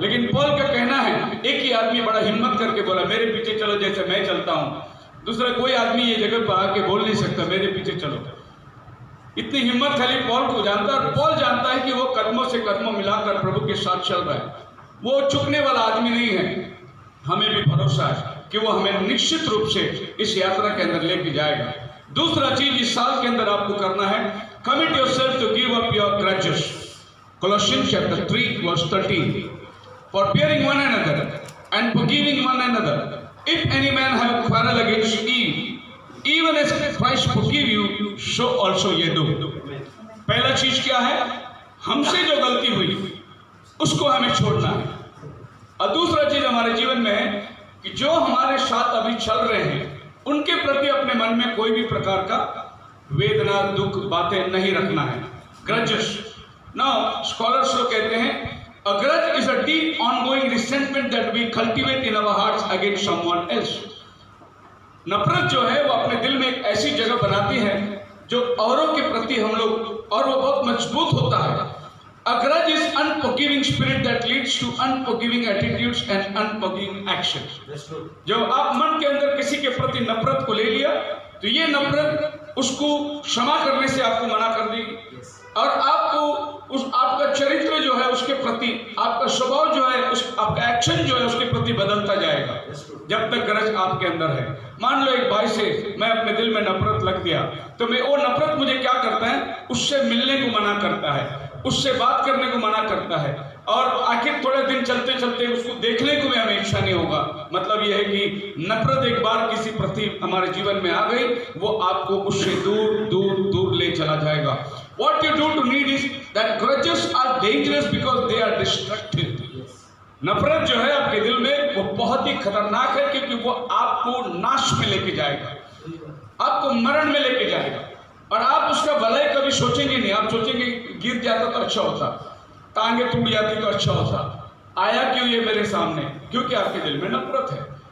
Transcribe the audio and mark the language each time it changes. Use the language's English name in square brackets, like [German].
[Hindi] लेकिन पौल का कहना है, एक ही आदमी बड़ा हिम्मत करके बोला मेरे पीछे चलो जैसे मैं चलता हूँ, दूसरा कोई आदमी ये जगह पर आके बोल नहीं सकता मेरे पीछे चलो। इतनी हिम्मत खाली पौल को जानता है, और पौल जानता है कि वो कदमों से कदमों मिलाकर प्रभु के साथ चल रहा है, वो चुकने वाला आदमी नहीं है। हमें भी भरोसा है कि वो हमें निश्चित रूप से इस यात्रा के अंदर लेके जाएगा। दूसरा चीज इस साल के अंदर आपको करना है, [English] Commit yourself to give up your grudges, Colossians chapter 3 verse 13, for bearing one another and forgiving one another, if any man have quarrel against you, even as Christ forgive you, so also ye do। [Hindi] पहला चीज क्या है, हमसे जो गलती हुई उसको हमें छोड़ना है। और दूसरा चीज हमारे जीवन में है कि जो हमारे साथ अभी चल रहे हैं उनके प्रति अपने मन में कोई भी प्रकार का वेदना, दुख, बातें नहीं रखना है। [English] grudges, now scholars [Hindi] लोग कहते हैं [English] a grudge is a deep ongoing resentment that we cultivate in our hearts against someone else। [Hindi] नफरत जो है वो अपने दिल में एक ऐसी जगह बनाती है जो औरों के प्रति हम लोग, और वो बहुत मजबूत होता है। [English] A grudge is unforgiving spirit that leads to unforgiving attitudes and unforgiving actions। [Hindi] जब आप मन के अंदर किसी के प्रति नफरत को ले लिया तो ये नफरत उसको क्षमा करने से आपको मना कर देगी, और आपको आपका चरित्र जो है उसके प्रति, आपका स्वभाव जो है, आपका एक्शन जो है उसके प्रति बदलता जाएगा जब तक ग्रज आपके अंदर है। मान लो एक भाई से मैं अपने दिल में नफरत लग गया, तो मैं वो नफरत मुझे क्या करता है, उससे मिलने को मना करता है, उससे बात करने को मना करता है, और आखिर थोड़े दिन चलते चलते उसको देखने को भी हमें इच्छा नहीं होगा। मतलब यह है कि नफरत एक बार किसी प्रति हमारे जीवन में आ गई, वो आपको उससे दूर दूर दूर ले चला जाएगा। [English] What you do to need is that grudges are dangerous because they are destructive। [Hindi] नफरत जो है आपके दिल में वो बहुत ही खतरनाक है, क्योंकि वो आपको नाश में लेके जाएगा, आपको मरण में लेके जाएगा, और आप उसका भलाई कभी सोचेंगे नहीं। आप सोचेंगे गिर जाता तो अच्छा होता, टांगे टूट जाती तो अच्छा होता, आया क्यों ये मेरे सामने, क्योंकि आपके दिल में नफरत है।